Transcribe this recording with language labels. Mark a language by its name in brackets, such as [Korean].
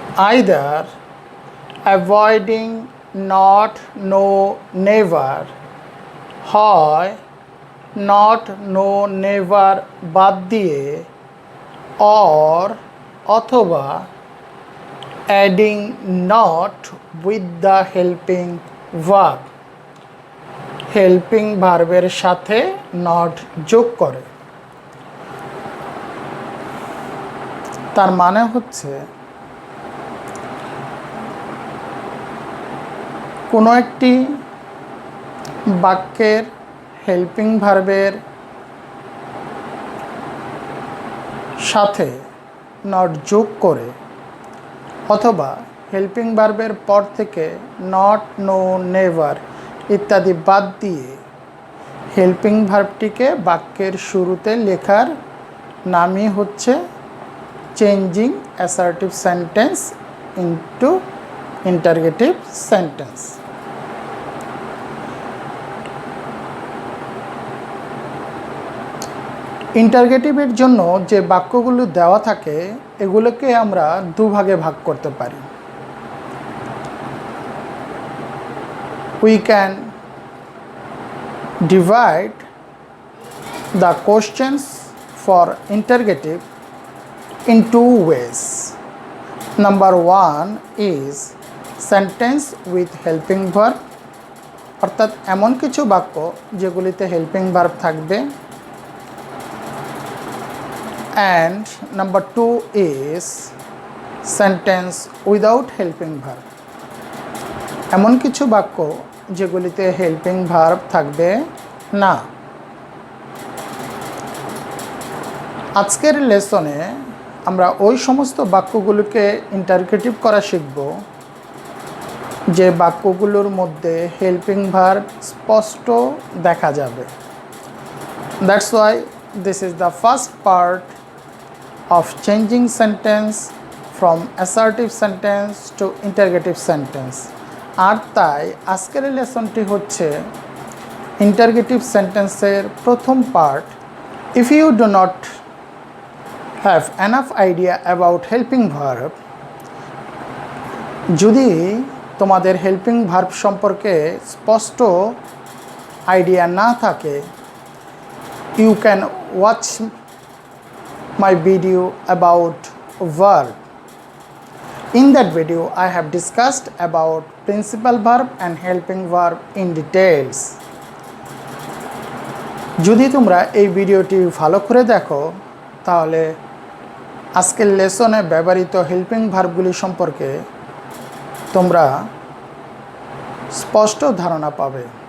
[English] either avoiding not no never [Bangla] হয় not no never বাদ দিয়ে [English] or অথবা adding not with the helping verb [Bangla] helping ভার্বের সাথে not যোগ করে। তার মানে হচ্ছে কোনো একটি বাক্যের হেল্পিং ভার্বের সাথে নট যোগ করে অথবা হেল্পিং ভার্বের পর থেকে নট নো নেভার ইত্যাদি বাদ দিয়ে হেল্পিং ভার্বটিকে বাক্যের শুরুতে লেখার নামই হচ্ছে [English] changing assertive sentence into interrogative sentence. [Bangla] ইন্টারোগেটিভের জন্য যে বাক্যগুলো দেওয়া থাকে এগুলোকে আমরা দুভাগে ভাগ করতে পারি। [English] We can divide the questions for interrogative in two ways. Number one is sentence with helping verb, [Bangla] অর্থাৎ এমন কিছু বাক্য যেগুলিতে হেল্পিং ভার্ব থাকবে। [English] and number two is sentence without helping verb, [Bangla] এমন কিছু বাক্য যেগুলিতে হেল্পিং ভার্ব থাকবে না। আজকের লেসনে আমরা ওই সমস্ত বাক্যগুলোকে ইন্টারোগেটিভ করা শিখব যে বাক্যগুলোর মধ্যে হেল্পিং ভার্ব স্পষ্ট দেখা যাবে। [English] That's why this is the first part of changing sentence from assertive sentence to interrogative sentence। [Bangla] আর তাই আজকের লেসনটি হচ্ছে ইন্টারগেটিভ সেন্টেন্সের প্রথম part. [English] if you do not have enough idea about helping verb, [Bangla] যদি তোমাদের হেল্পিং ভার্ব সম্পর্কে স্পষ্ট আইডিয়া না থাকে, [English] You can watch my video about verb. In that video I have discussed about principal verb and helping verb in details. [Bangla] যদি তোমরা এই ভিডিওটি ভালো করে দেখো তাহলে আজকের লেসনে ব্যবহৃত হেল্পিং ভার্বগুলি সম্পর্কে তোমরা স্পষ্ট ধারণা পাবে।